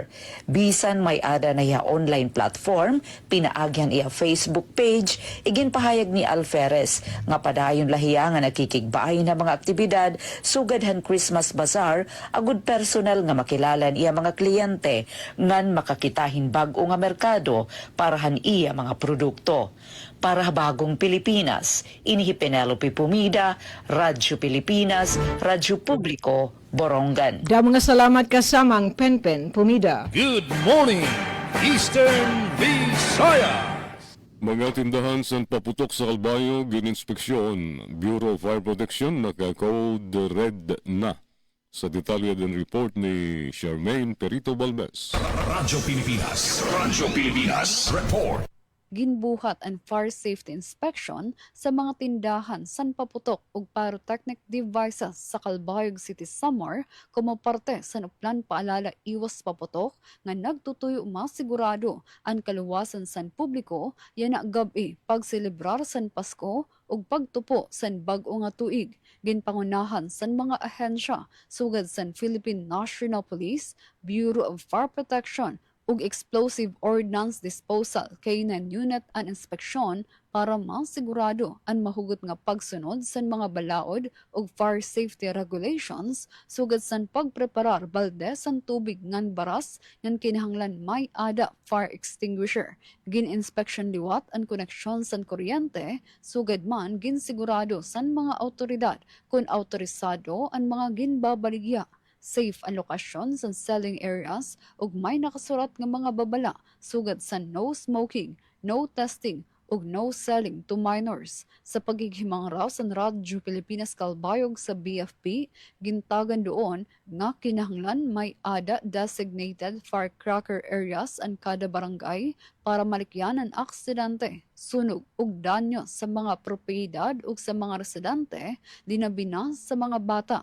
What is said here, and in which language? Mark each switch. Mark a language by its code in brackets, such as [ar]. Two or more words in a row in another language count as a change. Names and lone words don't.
[war] Bisan may ada na iya online platform, pinaagyan iya Facebook page, igin pahayag ni Alferez nga padayon lahiya nga nakikigbaay na mga aktibidad sugad han Christmas Bazaar agud personal nga makilala iya mga kliyente ngan makakita bago nga merkado para han iya mga produkto. Para Bagong Pilipinas, inihi Penelope Pumida, Radyo Pilipinas, Radyo Publiko, Borongan. Da mga salamat kasamang Penpen Pumida. [en] Good morning, Eastern Visayas. [war] Mga tindahan sa paputok sa Kalbayo, gininspeksyon. Bureau of Fire Protection naka-code red na. Sa detalye din report ni Charmaine Perito Balbes. Radyo Pilipinas, report. Ginbuhat ang [en] fire safety inspection [war] sa mga tindahan san paputok ug [en] pyrotechnic devices [war] sa Calbayog City Samar como parte sa plan paalala iwas paputok nga nagtutuyo masigurado ang kaluwasan san publiko yana gabi pagselebrar san Pasko ug pagtupo san bag-o nga tuig. Ginpangunahan san mga ahensya sugad san Philippine National Police, Bureau of Fire Protection ug Explosive Ordnance Disposal K9 unit ang inspeksyon para masigurado ang mahugot nga pagsunod sa mga balaod ug [en] fire safety regulations [war] sugad san pagpreparar balde san tubig ngan baras ngan kinahanglan may ada [en] fire extinguisher. [war] Gin-inspection liwat ang koneksyon san kuryente sugad man ginsigurado san mga autoridad kung autorisado ang mga ginbabaligya. Safe ang lokasyon sa [en] selling areas [war] ug may nakasurat nga mga babala sugad sa [en] no smoking, no testing ug no selling to minors. [war] Sa pagighimang raw sa Radyo Pilipinas Kalbayog sa BFP, gintagan doon nga kinahanglan may ada [en] designated firecracker areas [war] ang kada barangay para malikyan ang aksidente, sunog ug danyo sa mga propiedad ug sa mga residente, dinabina sa mga bata.